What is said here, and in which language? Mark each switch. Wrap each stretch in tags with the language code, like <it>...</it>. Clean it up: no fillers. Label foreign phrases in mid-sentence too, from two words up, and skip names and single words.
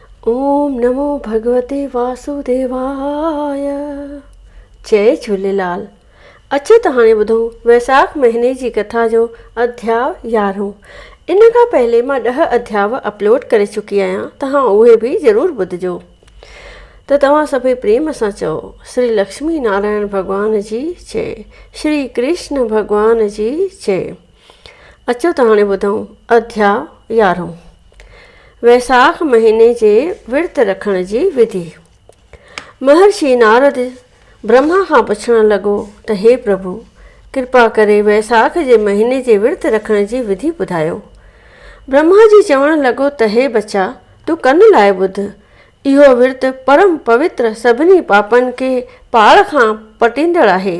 <sa>ओम नमो भगवते वासुदेवाय।</sa> <sd>जय झूलेलाल। अचो त हाणे ॿुधो वैसाख महीने जी कथा जो अध्याय 11। इन खां पहले मां 10 अध्याय अपलोड करे चुकी आहियां, तव्हां उहे बि ज़रूरु ॿुधिजो। त तव्हां सभई प्रेम सां चओ श्री लक्ष्मी नारायण भॻवान जी जय, श्री कृष्ण भॻवान जी जय। अचो त हाणे ॿुधूं अध्याय 11। वैसाख महीने जे विर्त रखण जी विधि। महर्षि नारद ब्रह्मा खां पुछण लॻो त हे प्रभु, कृपा करे वैसाख जे महीने जे विर्त रखण जी विधि ॿुधायो। ब्रह्मा जी चवण लॻो त हे बच्चा, तूं कन लाइ ॿुध। इहो विर्त परम पवित्र, सभिनी पापनि खे पाड़ खां पटींदड़ आहे।</sd>